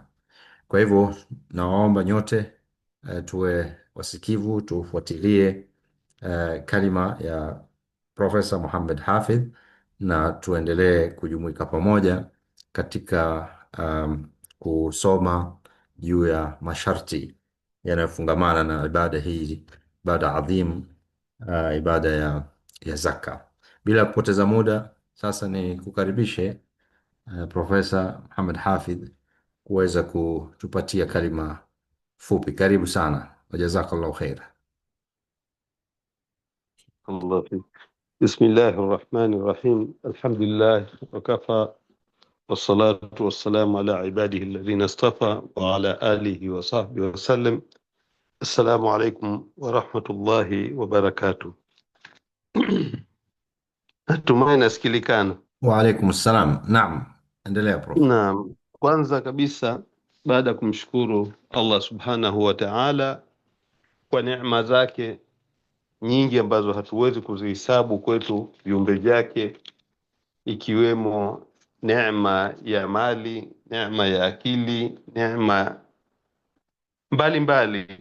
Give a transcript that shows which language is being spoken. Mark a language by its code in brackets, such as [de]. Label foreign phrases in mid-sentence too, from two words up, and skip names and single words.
[sw] Kwa hivyo nawaomba nyote tuwe wasikivu, tufuatilie kalima ya Profesa Muhammad Hafidh na tuendelee kujumuika pamoja katika kusoma juu ya masharti yanayofungamana na ibada hii, ibada adhim, ibada ya zaka. Bila kupoteza muda, sasa ni kukaribishe Profesa Muhammad Hafidh kuweza kutupatia kalima fupi. Karibu sana, [ar] وجزاك الله خير. الله فيك. بسم الله الرحمن الرحيم. الحمد لله وكفى، والصلاة والسلام على عباده الذين اصطفى وعلى آله وصحبه وسلم. السلام عليكم ورحمة الله وبركاته. [sw] Natumai nasikilikana. [ar] وعليكم السلام. [sw] Naam, endelea prof. Naam, kwanza kabisa baada ya kumshukuru Allah [ar] سبحانه وتعالى [sw] kwa neema zake nyingi ambazo hatuwezi kuzihesabu kwetu viumbe vyake, ikiwemo neema ya mali, neema ya akili, neema mbalimbali.